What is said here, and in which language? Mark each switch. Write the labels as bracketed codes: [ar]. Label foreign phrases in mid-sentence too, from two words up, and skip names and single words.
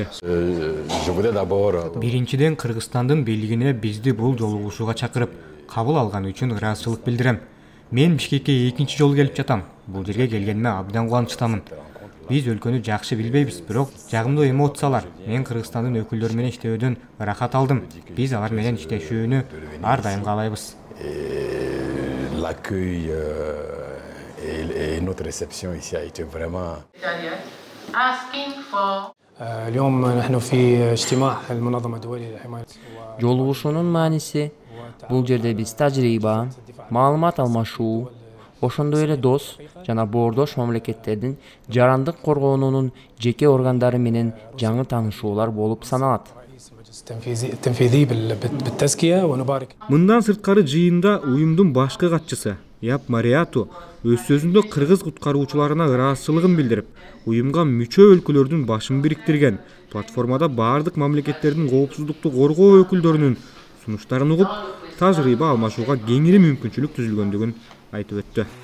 [ky] Биринчиден Кыргызстандын бийлигине бизди бул жолугушууга чакырып, кабыл алганы үчүн ыраазычылык билдирем. Мен Бишкекке экинчи жолу келип жатам. Бул жерге келгениме абдан кубанычтамын. Биз өлкөнү жакшы билбейбиз, бирок жагымдуу эмоциялар. Мен Кыргызстандын өкүлдөрү менен иштөөдөн ырахат алдым. Биз алар менен иштешүүнү ар дайым каалайбыз. [fr] L'accueil et notre réception ici a été vraiment. [ar] اليوم نحن في اجتماع المنظمة الدولية لحماية. [ky] Жолугушуунун мааниси бул жерде биз тажрыйба, маалымат алмашуу, ошондой эле дос жана боордош мамлекеттердин жарандык коргоонунун жеке органдары менен жаңы таанышуулар болуп саналат. Мындан сырткары жыйында уюмдун башкы катчысы Яп Мариату өз сөзүндө кыргыз куткаруучуларына ыраазычылыгын билдирип, уюмга мүчө өлкөлөрдүн башын бириктирген платформада баардык мамлекеттердин коопсуздукту коргоо өкүлдөрүнүн сунуштарын угуп, тажрыйба алмашууга кеңири мүмкүнчүлүк түзүлгөндүгүн айтып өттү.